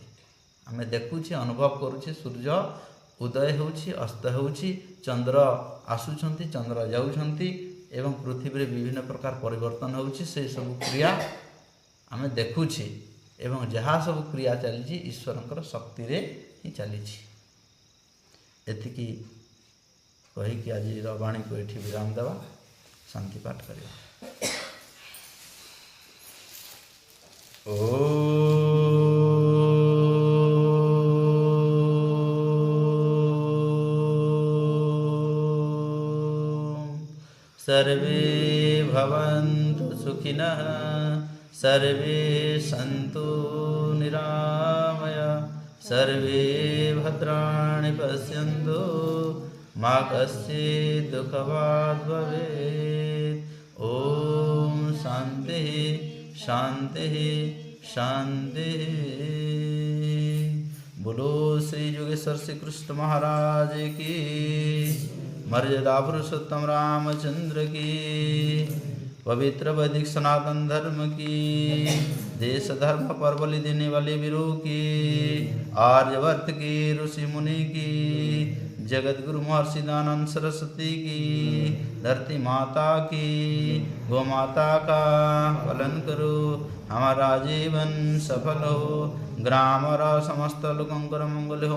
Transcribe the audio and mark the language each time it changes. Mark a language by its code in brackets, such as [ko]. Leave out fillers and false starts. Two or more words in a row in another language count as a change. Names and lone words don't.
[or] ଆମେ ଦେଖୁଛେ, ଅନୁଭବ କରୁଛେ, ସୂର୍ଯ୍ୟ ଉଦୟ ହେଉଛି, ଅସ୍ତ ହେଉଛି, ଚନ୍ଦ୍ର ଆସୁଛନ୍ତି, ଚନ୍ଦ୍ର ଯାଉଛନ୍ତି ଏବଂ ପୃଥିବୀରେ ବିଭିନ୍ନ ପ୍ରକାର ପରିବର୍ତ୍ତନ ହେଉଛି। ସେସବୁ କ୍ରିୟା ଆମେ ଦେଖୁଛେ ଏବଂ ଯାହା ସବୁ କ୍ରିୟା ଚାଲିଛି ଈଶ୍ୱରଙ୍କର ଶକ୍ତିରେ ହିଁ ଚାଲିଛି। ଏତିକି କହିକି ଆଜିର ବାଣୀକୁ ଏଠି ବିରାମ ଦେବା, ଶାନ୍ତି ପାଠ କରିବା। [sa] सर्वे भवन्तु सुखिनः, सर्वे सन्तु निरामया, सर्वे भद्राणि पश्यन्तु, मा कश्चित् दुःखभाग् भवेत्। ॐ शान्तिः शान्तिः शान्तिः। [hi] बोलो श्री योगेश्वर श्री कृष्ण महाराज की, मर्यादा पुरुषोत्तम रामचंद्र की, पवित्र वैदिक सनातन धर्म की, देश धर्म पर बलि देने वाले वीरों की, आर्यवर्त की, ऋषि मुनि की, जगत गुरु महर्षि दानंद सरस्वती की, धरती माता की, गौ माता का पालन करो, हमारा जीवन सफल हो, ग्राम और समस्त लोकंकर मंगल हो।